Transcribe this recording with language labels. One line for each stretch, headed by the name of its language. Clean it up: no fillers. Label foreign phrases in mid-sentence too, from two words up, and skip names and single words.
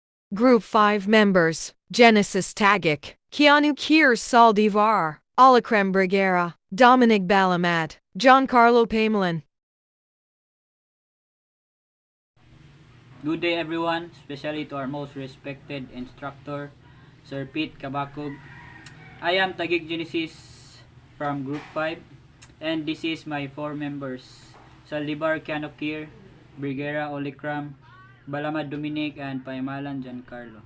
English: Group 5 members, Genesis Tagic, Keanu Kier Saldivar, Alakrem Briguera, Dominic Balamat, Giancarlo Pamelin. Good day everyone, especially to our most respected instructor, Sir Pete Kabakog. I am Tagic Genesis from Group 5 and this is my 4 members, Saldivar Keanu Kier, Briguera Olikram, Balamad Dominic, and Paimalan Giancarlo.